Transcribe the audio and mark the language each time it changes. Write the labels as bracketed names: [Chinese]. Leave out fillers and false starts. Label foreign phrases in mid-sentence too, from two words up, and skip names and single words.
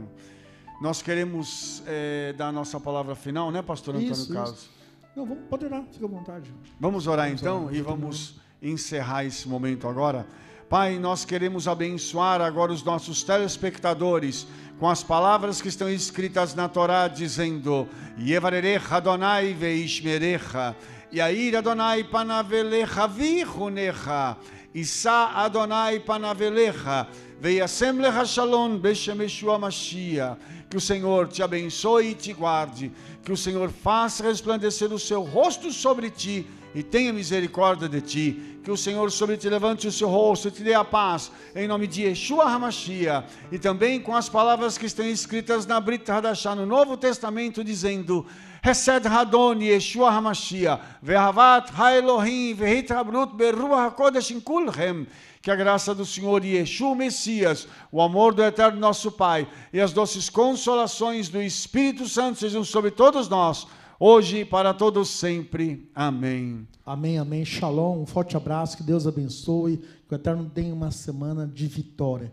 [Portuguese] Nós queremos dar a nossa palavra final, né, pastor Antônio Carlos? Isso. Não, pode orar, fica à vontade. Vamos orar então e vamos encerrar esse momento agora. Pai, nós queremos abençoar agora os nossos telespectadores com as palavras que estão escritas na Torá, dizendo: [Hebrew] יברכך אדוני וישמרך, יאר אדוני פניו אליך ויחנך, ישא אדוני פניו אליך, וישם לך שלום בשם ישוע משיח. [Portuguese] Que o Senhor te abençoe e te guarde, que o Senhor faça resplandecer o seu rosto sobre ti e tenha misericórdia de ti, que o Senhor sobre ti levante o seu rosto e te dê a paz, em nome de Yeshua HaMashiach. E também com as palavras que estão escritas na Brit Hadashah, no Novo Testamento, dizendo: [Hebrew] חסד האדון ישוע המשיח ואהבת האלוהים והתחברות ברוח הקודש עם כולכם. [Portuguese] Que a graça do Senhor Yeshua Messias, o amor do eterno nosso Pai e as doces consolações do Espírito Santo sejam sobre todos nós, hoje e para todos sempre. Amém. Amém, amém. Shalom, um forte abraço, que Deus abençoe, que o Eterno tenha uma semana de vitória.